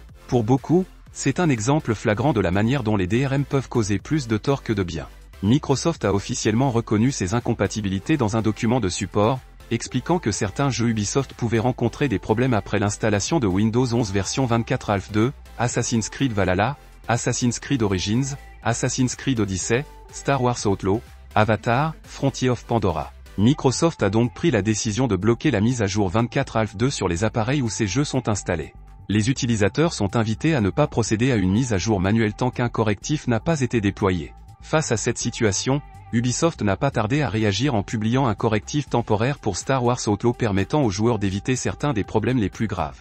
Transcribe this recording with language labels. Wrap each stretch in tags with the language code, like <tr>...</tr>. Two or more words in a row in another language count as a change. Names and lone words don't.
<fr>Pour beaucoup, c'est un exemple flagrant de la manière dont les DRM peuvent causer plus de tort que de bien. Microsoft a officiellement reconnu ces incompatibilités dans un document de support, expliquant que certains jeux Ubisoft pouvaient rencontrer des problèmes après l'installation de Windows 11 version 24 Alpha 2, Assassin's Creed Valhalla, Assassin's Creed Origins, Assassin's Creed Odyssey, Star Wars Outlaw, Avatar, Frontier of Pandora. Microsoft a donc pris la décision de bloquer la mise à jour 24 Alpha 2 sur les appareils où ces jeux sont installés. Les utilisateurs sont invités à ne pas procéder à une mise à jour manuelle tant qu'un correctif n'a pas été déployé. Face à cette situation, Ubisoft n'a pas tardé à réagir en publiant un correctif temporaire pour Star Wars Outlaw permettant aux joueurs d'éviter certains des problèmes les plus graves.</fr>